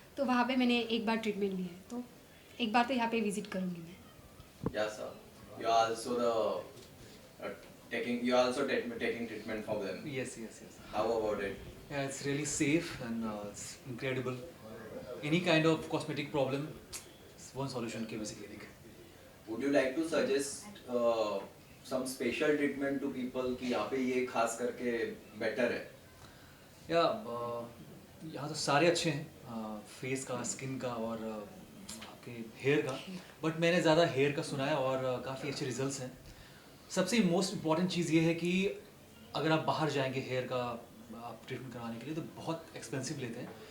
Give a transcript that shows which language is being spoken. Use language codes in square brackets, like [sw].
[hi] तो वहाँ पे मैंने एक बार ट्रीटमेंट लिया है, तो एक बार तो यहाँ पे विजिट करूँगी मैं। [en] Yes, sir. You are also taking treatment from them. Yes. How about it? Yeah, it's really safe and it's incredible. Any kind of cosmetic problem, it's one solution, KBC Clinic. Would you like to suggest some special treatment to people [hi] कि यहाँ पे ये खास करके [en] better है? [hi] यहाँ तो सारे अच्छे हैं, फेस का, स्किन का और आपके हेयर का, बट मैंने ज़्यादा हेयर का सुना है और काफ़ी अच्छे रिजल्ट्स हैं। सबसे मोस्ट इम्पॉर्टेंट चीज़ ये है कि अगर आप बाहर जाएंगे हेयर का आप ट्रीटमेंट करवाने के लिए तो बहुत एक्सपेंसिव लेते हैं।